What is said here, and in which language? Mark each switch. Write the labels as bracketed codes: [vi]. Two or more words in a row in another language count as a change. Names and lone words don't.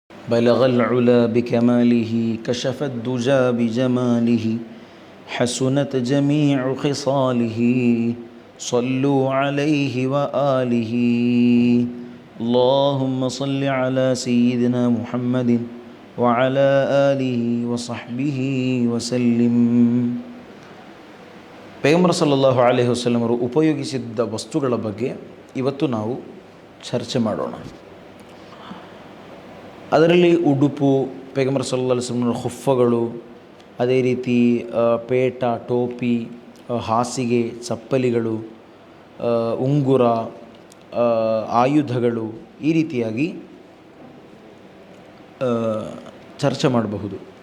[ar] بلغ العلا بكماله كشف الدجى بجماله حسنت جميع خصاله صلوا عليه وآله اللهم صل على سيدنا محمد وعلى آله وصحبه وسلم. [kn] ಪೈಗಂಬರ್ [ar] صلى الله عليه وسلم [kn] ಅವರು ಉಪಯೋಗಿಸಿದ್ದ ವಸ್ತುಗಳ ಬಗ್ಗೆ ಇವತ್ತು ನಾವು ಚರ್ಚೆ ಮಾಡೋಣ. ಅದರಲ್ಲಿ ಉಡುಪು, ಪೈಗಂಬರ್ [ar] صلى الله عليه وسلم [kn] ಹುಫಗಳು, ಅದೇ ರೀತಿ ಪೇಟ, ಟೋಪಿ, ಹಾಸಿಗೆ, ಚಪ್ಪಲಿಗಳು, ಉಂಗುರ, ಆಯುಧಗಳು, ಈ ರೀತಿಯಾಗಿ ಚರ್ಚೆ ಮಾಡಬಹುದು.